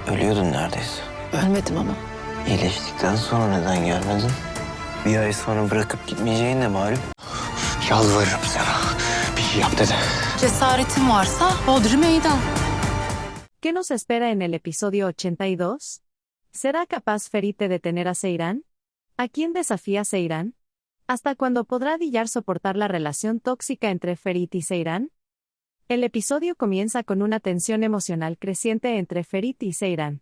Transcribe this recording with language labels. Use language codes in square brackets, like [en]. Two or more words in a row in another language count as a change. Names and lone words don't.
[tr] Ölüyordun neredeyse. Ölmedim ama. İyileştikten sonra neden gelmedin? Bir ay sonra bırakıp gitmeyeceğin de malum. Yalvarırım sana. Bir şey yap dede. Cesaretin varsa hodri meydan. [es] ¿Qué nos espera en el episodio 82? ¿Será capaz Ferit de detener a Seiran? ¿A quién desafía Seiran? ¿Hasta cuándo podrá Diyar soportar la relación tóxica entre Ferit y Seiran? El episodio comienza con una tensión emocional creciente entre Ferit y Seiran.